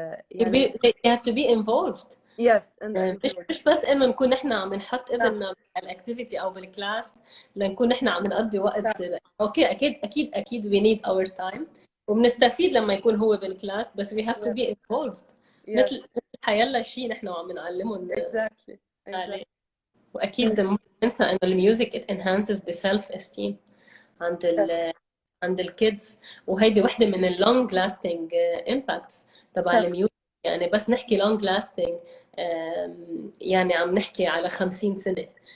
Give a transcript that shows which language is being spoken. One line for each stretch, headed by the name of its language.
English: يعني they have to be involved. yes
Arabic: مش بس انه نكون نحن عم نحط ابننا بالاكتيفيتي او بالكلاس لنكون نحن عم نقضي وقت. اوكي اكيد
English: we need our time
Arabic: وبنستفيد لما يكون هو بالكلاس، بس
English: we have to be involved.
Arabic: مثل حيلا شيء نحن عم نعلمهم عليه. واكيد ما ننسى انه الميوزك
English: it enhances the self esteem
Arabic: عند الكيدز، وهيدي وحده من اللونج لاستنج امباكتس تبع الميوزك. يعني بس نحكي لونج لاستنج يعني عم نحكي على 50 سنه.